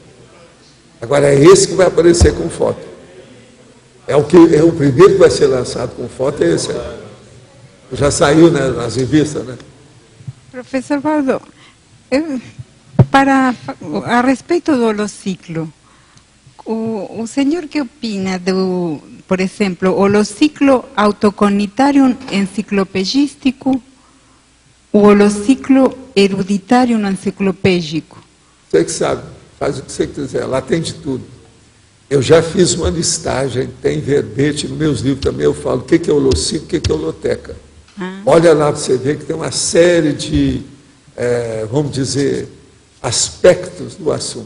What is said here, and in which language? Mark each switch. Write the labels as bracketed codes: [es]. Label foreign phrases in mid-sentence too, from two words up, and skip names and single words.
[pt] Agora, é esse que vai aparecer com foto. O primeiro que vai ser lançado com foto, é esse. Já saiu, né, nas revistas, né? Professor Valdo, a respeito do holociclo, o senhor que opina do, por exemplo, holociclo autocognitarium enciclopedístico, o holociclo eruditário enciclopédico? Você que sabe, faz o que você quiser, lá tem de tudo. Eu já fiz uma listagem, tem verbete, nos meus livros também eu falo o que é holociclo, o que é holoteca. Olha lá para você ver que tem uma série de, vamos dizer, aspectos do assunto.